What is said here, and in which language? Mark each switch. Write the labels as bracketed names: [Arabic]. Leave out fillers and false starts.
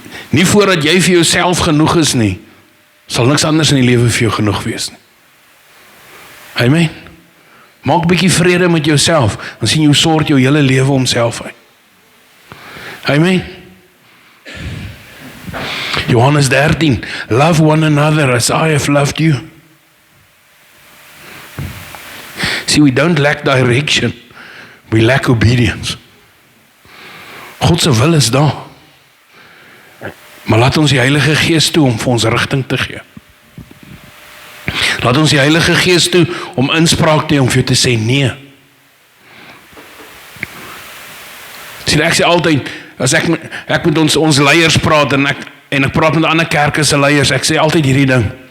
[Afrikaans] Nie voordat jy vir jouself genoeg is nie, sal niks anders in die lewe vir jou genoeg wees nie. Amen. Maak 'n bietjie vrede met jouself, dan sien jy hoe sort jou hele lewe homself uit. Amen. [English] Johannes 13, love one another as I have loved you. See, we don't lack direction, we lack obedience. [Afrikaans] God se wil is daar. Maar laat ons die Heilige Gees toe om vir ons rigting te gee. Laat ons die Heilige Gees toe om inspraak te hê om vir jou te sê nee. Sien, ek sê altyd, as ek met ons leiers praat en ek praat met ander kerke se leiers, ek sê altyd hierdie ding.